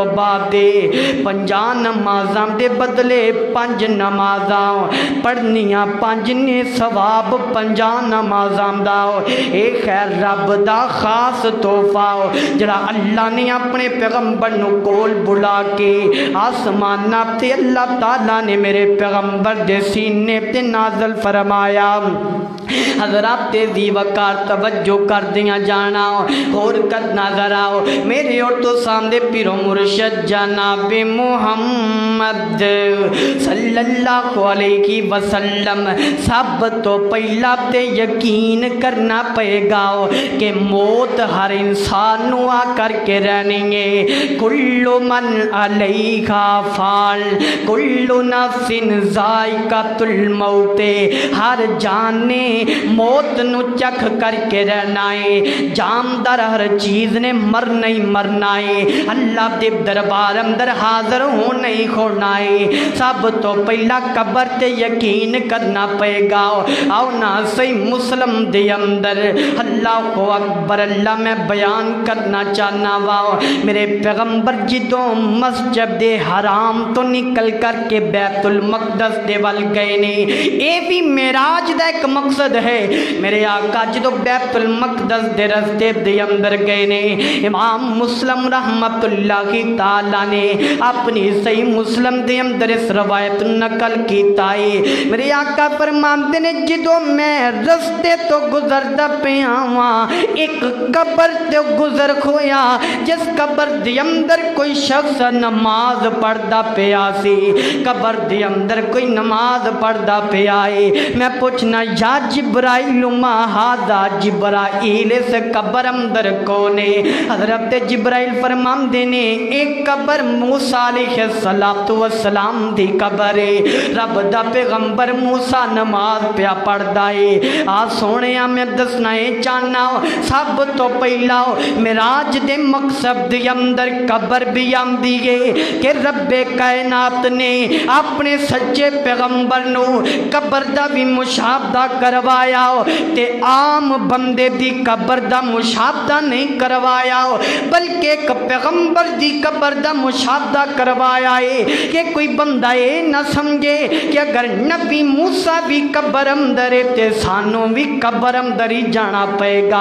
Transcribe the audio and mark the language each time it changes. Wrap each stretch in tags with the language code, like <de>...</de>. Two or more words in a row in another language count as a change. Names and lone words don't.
<pa>ਬਾਅਦ 5 ਨਮਾਜ਼ਾਂ ਦੇ ਬਦਲੇ 5 ਨਮਾਜ਼ਾਂ ਪੜ੍ਹਨੀਆਂ 5 ਨੇ ਸਵਾਬ 5 ਨਮਾਜ਼ਾਂ ਦਾ ਇਕ ਹੈ ਰੱਬ ਦਾ ਖ਼ਾਸ ਤੋਹਫ਼ਾ ਜਿਹੜਾ ਅੱਲਾਹ ਨੇ ਅਪਣੇ ਪੈਗੰਬਰ ਨੂੰ ਕੋਲ ਬੁਲਾ ਕੇ ਆਸਮਾਨਾ ਤੇ ਅੱਲਾਹ ਤਾਲਾ ਨੇ ਮੇਰੇ ਪੈਗੰਬਰ ਦੇ ਸੀਨੇ ਤੇ ਨਾਜ਼ਿਲ ਫ਼ਰਮਾਇਆ। ਹਜ਼ਰਾਤ ਤੇਜ਼ੀ ਵਕਾਰ ਤਵੱਜੋ ਕਰ ਦਿਆ ਜਾਣਾ ਔਰ ਕਰਨਾ ਜ਼ਰਾ ਮੇਰੇ ਔਰ ਤੋ ਸਾਮ੍ਹਣੇ ਪੀਰੋ ਮੁਰਸ਼ਦ ਜਨਾਬ ਮੁਹੰਮਦ</pa> <ar>صلى الله عليه وسلم</ar> <pa>ਸਭ ਤੋ ਪਹਿਲਾ ਤੇ ਯਕੀਨ ਕਰਨਾ ਪਏਗਾ ਕਿ ਮੌਤ ਹਰ ਇਨਸਾਨ ਨੂੰ ਆ ਕਰਕੇ ਰਹਿਣੀ ਹੈ।</pa> <ar>كل من عليها فان كل نفس ذائقة الموت</ar> <pa>ਹਰ ਜਾਨ ਨੇ ਮੌਤ ਨੂੰ ਚੱਖ ਕਰਕੇ ਰਹਿਣਾ ਹੈ। ਜਾਨਦਾਰ ਹਰ ਚੀਜ਼ ਨੇ ਮਰਨਾ ਹੀ ਮਰਨਾ ਹੈ। ਅੱਲਾਹ ਦੇ ਦਰਬਾਰ ਅੰਦਰ ਹਾਜ਼ਰ ਹੋਣਾ ਹੀ ਹੋਣਾ ਹੈ। ਸਭ ਤੋ ਪਹਿਲਾ ਕਬਰ ਤੇ ਯਕੀਨ ਕਰਨਾ ਪਏਗਾ। ਆਓ ਨਾ ਸਹੀ ਮੁਸਲਿਮ ਦੇ ਅੰਦਰ</pa> <ar>الله أكبر الله</ar> <pa>ਮੈਂ ਬਯਾਨ ਕਰਨਾ ਚਾਹਨਾ ਵਾ ਮੇਰੇ ਪੈਗੰਬਰ ਜਿੱਦੋਂ ਮਸਜਿਦ ਹਰਾਮ ਤੋ ਨਿਕਲ ਕਰਕੇ ਬੈਤੁਲ ਮਕਦਸ ਦੇ ਵੱਲ ਗਏ ਨੇ ਇਹ ਭੀ ਮੇਰਾਜ ਦਾ ਇਕ ਮਕਸਦ ਹੈ। ਮੇਰੇ ਆਕਾ ਜੋ ਬੈਤੁਲ ਮਕਦਸ ਦੇ ਰਸਤੇ ਦੇ ਅੰਦਰ ਗਏ ਨੇ ਇਮਾਮ ਮੁਸਲਿਮ</pa> <ar>رحمة الله تعالى</ar> <pa>ਨੇ ਅਪਣੀ ਸਹੀ ਮੁਸਲਿਮ ਦੇ ਅੰਦਰ ਇਸ ਰਵਾਇਤ ਨਕਲ ਕੀਤਾ ਹੈ। ਮੇਰੇ ਆਕਾ ਫ਼ਰਮਾਤੇ ਨੇ ਜੋ ਮੈਂ ਰਸਤੇ ਤੋ ਗੁਜ਼ਰਦਾ ਪਿਆ ਵਾਂ ਇਕ ਕਬਰ ਤੇ ਗੁਜ਼ਰ ਖੋਇਆ ਜਿਸ ਕਬਰ ਦੇ ਅੰਦਰ ਕੋਈ ਸ਼ਖ਼ਸ ਨਮਾਜ਼ ਪੜ੍ਹਦਾ ਪਿਆ ਸੀ ਕਬਰ ਦੇ ਅੰਦਰ ਕੋਈ ਨਮਾਜ਼ ਪੜ੍ਹਦਾ ਪਿਆ ਹੈ। ਮੈਂ ਪੁੱਛਣਾ</pa> <ar>يا جبرائيل هذا جبرائيل</ar> <pa>ਇਸ ਕਬਰ ਅੰਦਰ ਕੌਣ ਹੈ। ਹਜ਼ਰਤ ਜਿਬ੍ਰਾਈਲ ਫ਼ਰਮਾਤੇ ਨੇ ਇਕ ਕਬਰ ਮੂਸਾ</pa> <ar>عليه الصلاة والسلام</ar> <pa>ਦੀ ਕਬਰ ਹੈ। ਰੱਬ ਦਾ ਪੈਗੰਬਰ ਮੂਸਾ ਨਮਾਜ਼ ਪਿਆ ਪੜ੍ਹਦਾ ਹੈ। ਆ ਸੋਹਣੇ ਮੈਂ ਦੱਸਣਾ ਚਾਹਨਾ ਸਭ ਤੋ ਪਹਿਲਾ ਮਿਰਾਜ ਦੇ ਮਕਸਦ ਦੇ ਅੰਦਰ ਕਬਰ ਭੀ ਆਂਦੀ ਹੈ ਕਿ ਰੱਬੇ ਕਾਇਨਾਤ ਨੇ ਅਪਣੇ ਸੱਚੇ ਪੈਗੰਬਰ ਨੂੰ ਕਬਰ ਦਾ ਭੀ ਮੁਸ਼ਾਹਦਾ ਕਰਵਾਇਆ ਤੇ ਆਮ ਬੰਦੇ ਦੀ ਕਬਰ ਦਾ ਮੁਸ਼ਾਹਦਾ ਨਹੀਂ ਕਰਵਾਇਆ ਬਲਕਿ ਇਕ ਪੈਗੰਬਰ ਦੀ ਕਬਰ ਦਾ ਮੁਸ਼ਾਹਦਾ ਕਰਵਾਇਆ ਹੈ ਕਿ ਕੋਈ ਬੰਦਾ ਇਹ ਨਾ ਸਮਝੇ ਕਿ ਅਗਰ ਨਬੀ ਮੂਸਾ ਭੀ ਕਬਰ ਅੰਦਰ ਹੈ ਤੇ ਸਾਨੂੰ ਭੀ ਕਬਰ ਅੰਦਰ ਹੀ ਜਾਣਾ ਪਏਗਾ।</pa>